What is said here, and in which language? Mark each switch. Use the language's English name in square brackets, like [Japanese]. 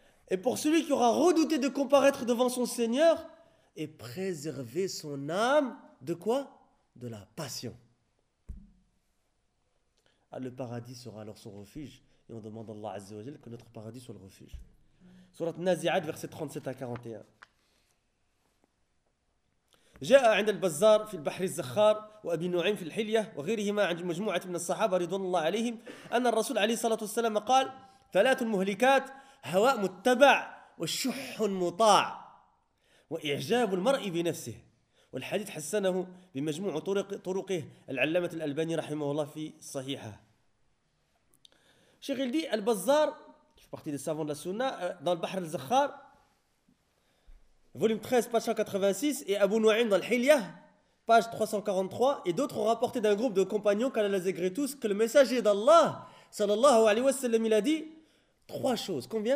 [French] Et pour celui qui aura redouté de comparaître devant son Seigneur et préservé son âme, de quoi? De la passion. Ah, le paradis sera alors son refuge. Et on demande à Allah Azza wa Jal que notre paradis soit le refuge. Surat Nazi'at, verset 37 à 41. [Arabic] جاء عند البزار في البحر الزخار وأبي نعيم في الحلية وغيرهما عند مجموعة من الصحابة رضوان الله عليهم أن الرسول عليه الصلاة والسلام قال ثلاث مهلكات: هواء متبع والشح مطاع وإعجاب المرء بنفسه. والحديث حسنه بمجموع طرقه العلامة الألباني رحمه الله في صحيحه. شيخ الدين البزار في [French] partie des savants de la sunna dans le bahr al-zakhar volume 13 page 186 et Abu Nu'aym dans le Hilya page 343 et d'autres ont rapporté d'un groupe de compagnons qu'Allah les agrée tous que le messager d'Allah sallallahu alayhi wa sallam il a dit trois choses.